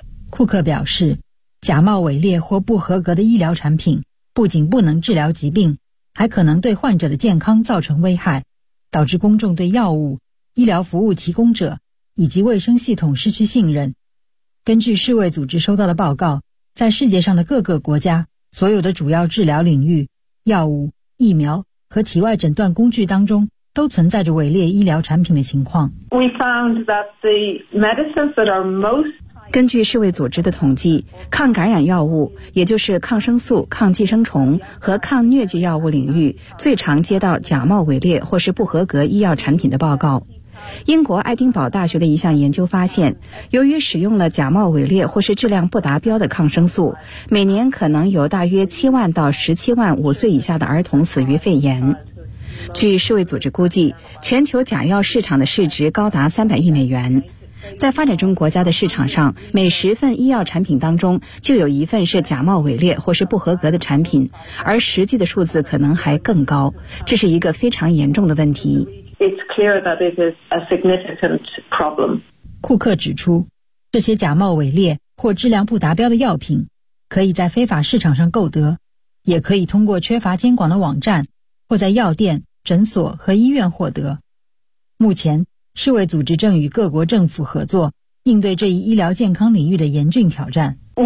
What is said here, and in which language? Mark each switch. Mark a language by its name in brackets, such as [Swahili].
[Chinese] 库克表示，假冒伪劣或不合格的医疗产品不仅不能治疗疾病，还可能对患者的健康造成危害，导致公众对药物、医疗服务提供者以及卫生系统失去信任。根据世卫组织收到的报告，在世界上的各个国家，所有的主要治疗领域、药物、疫苗和体外诊断工具当中都存在着伪劣医疗产品的情况。 [English] We found that the medicines that are most... [Chinese] 根据世卫组织的统计，抗感染药物，也就是抗生素、抗寄生虫和抗疟疾药物领域，最常接到假冒伪劣或是不合格医药产品的报告。英国爱丁堡大学的一项研究发现，由于使用了假冒伪劣或是质量不达标的抗生素，每年可能有大约7万到17万五岁以下的儿童死于肺炎。据世卫组织估计，全球假药市场的市值高达300亿美元。在发展中国家的市场上，每十份医药产品当中就有一份是假冒伪劣或是不合格的产品，而实际的数字可能还更高，这是一个非常严重的问题。 [English] It's clear that it is a significant problem. [Chinese] 库克指出，这些假冒伪劣或质量不达标的药品可以在非法市场上购得，也可以通过缺乏监管的网站或在药店、诊所和医院获得。目前世卫组织正与各国政府合作，应对这一医疗健康领域的严峻挑战。